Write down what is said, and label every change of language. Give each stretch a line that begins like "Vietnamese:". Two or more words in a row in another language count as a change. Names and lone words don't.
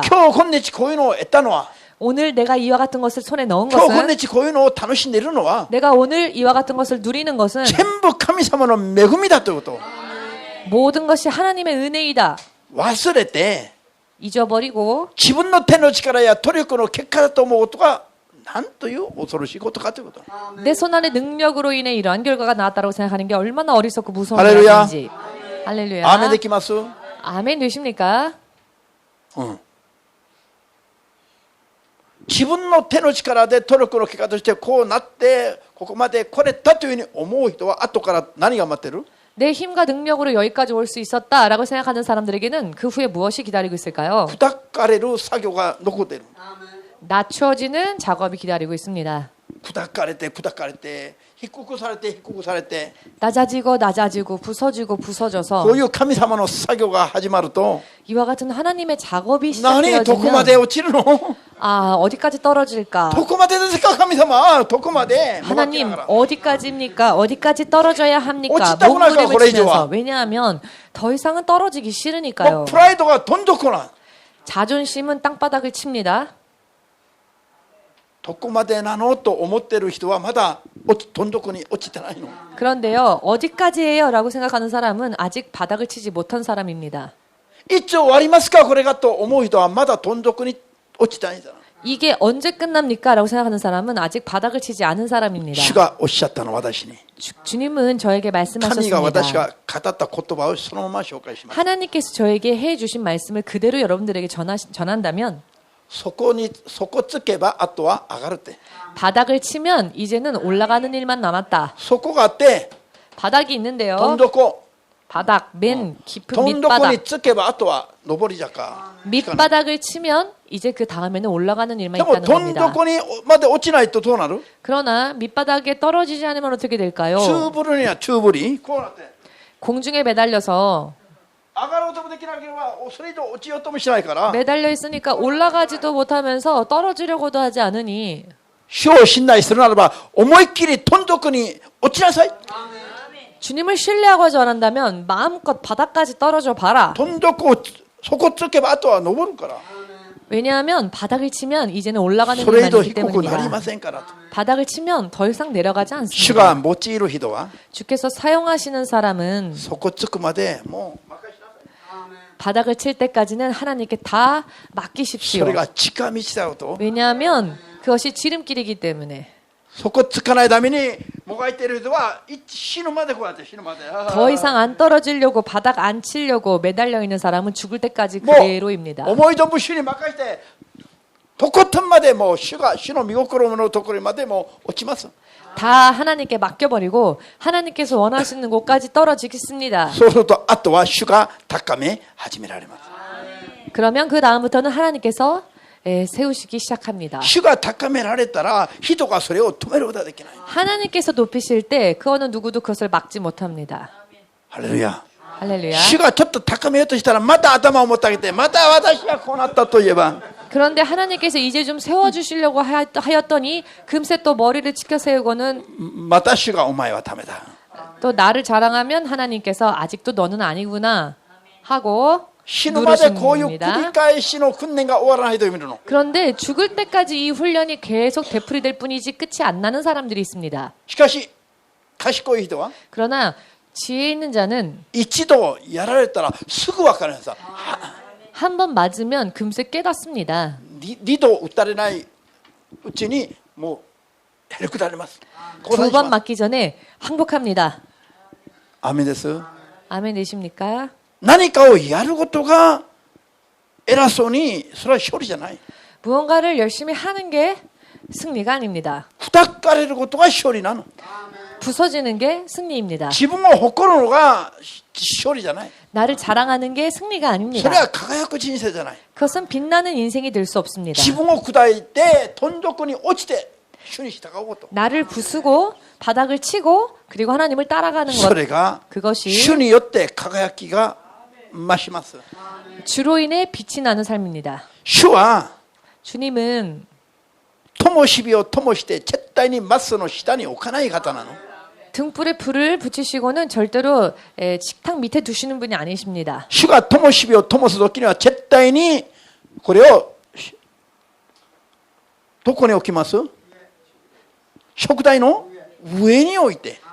Japanese: 今日今日こういうのを得たのは
Korean: 오늘 내가 이와 같은 것을 손에 넣은
Japanese: 今日今
Korean: 것은
Japanese: 日こういうのを楽しんでいるのは
Korean: 내가 오늘 이와 같은 것을 누리는 것은
Japanese: 全部神様の恵みだということ。
Korean: 모든 것이 하나님의 은혜이다.
Japanese: 忘れて
Korean: 잊어버리고
Japanese: 自分の手の力や努力の結果だと思うことがなんという恐ろしいことかということ。
Korean: 내 손안의 능력으로 인해 이러한 결과가 나왔다고 생각하는 게 얼마나 어리석고 무서운 할렐루야. 일인지. 할렐루야.
Japanese: アーメンできます？
Korean: 아멘 되십니까?
Japanese: 自分の手の力で努力の結果としてこうなってここまで来れたというふうに思う人は後から何が待ってる？
Korean: 내 힘과 능력으로 여기까지 올 수 있었다라고 생각하는 사람들에게는 그 후에 무엇이 기다리고 있을까요?
Japanese: 砕かれる作業が残っている。
Korean: 낮춰지는 작업이 기다리고 있습니다.
Japanese: 砕かれて砕かれて低くされて低くされて
Korean: 낮아지고 낮아지고 부서지고 부서져서
Japanese: こういう神様の作業が始まると
Korean: 이와 같은 하나님의 작업이
Japanese: 何どこまで
Korean: 시작되어지면
Japanese: 落ちるの？
Korean: 아 어디까지 떨어질까?
Japanese: どこまでですか神様どこまで
Korean: 하나님
Japanese: もがきながら
Korean: 어디까지입니까? 어디까지 떨어져야 합니까? 어찌다고 나가, 몸부림을 그래, 치면서 좋아. 왜냐하면 더 이상은 떨어지기
Japanese: も
Korean: 싫으니까요.
Japanese: うプライドがどんどこな
Korean: 자존심은 땅바닥을 칩니다.
Japanese: どこまでなのと思ってる人はまだどん底に落ちてないの。
Korean: 그런데요, 어디까지예요? 라고 생각하는 사람은 아직 바닥을 치지 못한 사람입니다.
Japanese: 一丁終わりますかこれがと思う人はまだどん底に落ちてないんだ。
Korean: 이게 언제 끝납니까? 라고 생각하는 사람은 아직 바닥을 치지 않은 사람입니다.
Japanese: 主がおっしゃったの私に
Korean: 주님은 저에게
Japanese: 神が私
Korean: 말씀하셨습니다.
Japanese: が語った言葉をそのまま紹介します。
Korean: 하나님께서 저에게 해주신 말씀을 그대로 여러분들에게 전한다면
Japanese: そこつけばあとは上がるって。
Korean: 바닥을 치면 이제는 올라가는 일만 남았다.
Japanese: そこがあって
Korean: 바닥이
Japanese: どん
Korean: 있는데요.
Japanese: 底
Korean: 바닥, 맨 깊은
Japanese: どん底に
Korean: 밑바닥.
Japanese: つけばあとは上り坂。
Korean: 밑바닥을 치면 이제 그 다음에는 올라가는 일만
Japanese: でも
Korean: 있다는
Japanese: どん
Korean: 겁니다.
Japanese: 底にまで落ちないとどうなる？
Korean: 그러나 밑바닥에 떨어지지 않으면 어떻게 될까요?
Japanese: チューブルにはチューブリこうなって
Korean: 공중에 매달려서
Japanese: 上がろうともできなければそれ以上落ちようともしないから
Korean: 매달려 있으니까 올라가지도 못하면서 떨어지려고도 하지 않으니
Japanese: 主を信頼するならば思いっきりどん底に落ちなさい。
Korean: 주님을 신뢰하고 전한다면 마음껏 바닥까지 떨어져 봐라.
Japanese: どん底をそこつけばあとは登るから
Korean: 왜냐하면 바닥을 치면 이제는 올라가는
Japanese: それ以
Korean: 일만
Japanese: 上
Korean: 있기
Japanese: 低くなり
Korean: 때문입니다.
Japanese: ませんからと。
Korean: 바닥을 치면 더 이상 내려가지
Japanese: 主が
Korean: 않습니다.
Japanese: 用いる人は
Korean: 주께서 사용하시는 사람은
Japanese: そこつくまでもう任しなさい。
Korean: 바닥을 칠 때까지는 하나님께 다
Japanese: そ
Korean: 맡기십시오.
Japanese: れが近道だよと。
Korean: 왜냐하면 그것이 지름길이기 때문에
Japanese: そこつかないためにもがいている人は死ぬまでこうやって死ぬまで
Korean: 더 이상 안 떨어지려고 바닥 안 치려고 매달려 있는 사람은 죽을 때까지
Japanese: も
Korean: 그대로입니다.
Japanese: う思い存分主に任せてとことんまでもう主の御心のところまでもう落ちます。
Korean: 다 하나님께 맡겨버리고 하나님께서 원하시는 곳까지 떨어지겠습니다.
Japanese: そうするとあとは主が高め始められます。
Korean: 그러면 그 다음부터는 하나님께서 세우시기 시작합니다.
Japanese: 主が高められたら人がそれを止めることができない。
Korean: 하나님께서 높이실 때 그거는 누구도 그것을 막지 못합니다.
Japanese: ハレルヤ。
Korean: 할렐루야.
Japanese: 主がちょっと高めようとしたらまた頭を持ってあげてまた私がこうなったといえば
Korean: 그런데 하나님께서 이제 좀 세워주시려고 하였더니 금세 또 머리를 치켜 세우고는
Japanese: また主がお前はダメだ。
Korean: 또 나를 자랑하면 하나님께서 아직도 너는 아니구나 하고
Japanese: 死ぬまでこういう繰
Korean: 누르십니다.
Japanese: り返しの訓練が終わらないと見るの。
Korean: 그런데 죽을 때까지 이 훈련이 계속 되풀이될 뿐이지 끝이 안 나는 사람들이 있습니다.
Japanese: しかし賢い人は
Korean: 그러나 지혜 있는 자는
Japanese: 一度やられたらすぐ分かるんです。
Korean: 한 번 맞으면 금세 깨닫습니다.
Japanese: 二度打たれないうちにもうへりくだります。
Korean: 두 번 맞기 전에 항복합니다.
Japanese: アーメンです。
Korean: 아멘 되십니까?
Japanese: 何かをやることが偉そうにそれは勝利じゃない。
Korean: 무언가를 열심히 하는 게 승리가 아닙니다.
Japanese: 砕かれることが勝利なの。
Korean: 부서지는 게 승리입니다.
Japanese: 自分を誇るのが勝利じゃない。
Korean: 나를 자랑하는 게 승리가
Japanese: それ
Korean: 아닙니다.
Japanese: は輝く人生じゃない。
Korean: 그것은 빛나는 인생이 될 수 없습니다.
Japanese: 自分を砕いてどん底に落ちて主に従うこと。
Korean: 나를 부수고 바닥을 치고 그리고 하나님을 따라가는
Japanese: そ
Korean: 것
Japanese: れが
Korean: 그것이
Japanese: 主によって輝きが増します。
Korean: 주로 인해 빛이 나는 삶입니다.
Japanese: 主は
Korean: 주님은
Japanese: 灯火を灯して絶対にマスの下に置かない方なの。
Korean: 등불에 불을 붙이시고는 절대로 식탁 밑에 두시는 분이 아니십니다.
Japanese: 主が灯火を灯す時には絶対にこれをどこに置きます？食台の上に置いて